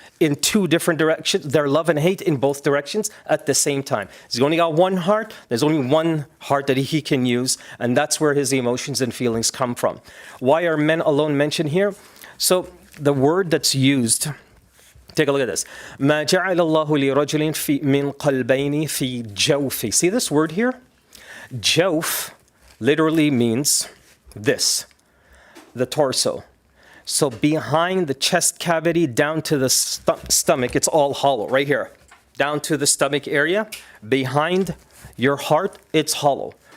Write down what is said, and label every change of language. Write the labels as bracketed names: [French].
[English] in two different directions, their love and hate in both directions at the same time. He's only got one heart. There's only one heart that he can use, and that's where his emotions and feelings come from. Why are men alone mentioned here? So the word that's used, take a look at this. [Arabic] ما جعل الله لرجل من قلبين في جوفه. [English] See this word here? Jawf literally means this, the torso. So behind the chest cavity down to the stomach, it's all hollow right here. Down to the stomach area, behind your heart, it's hollow.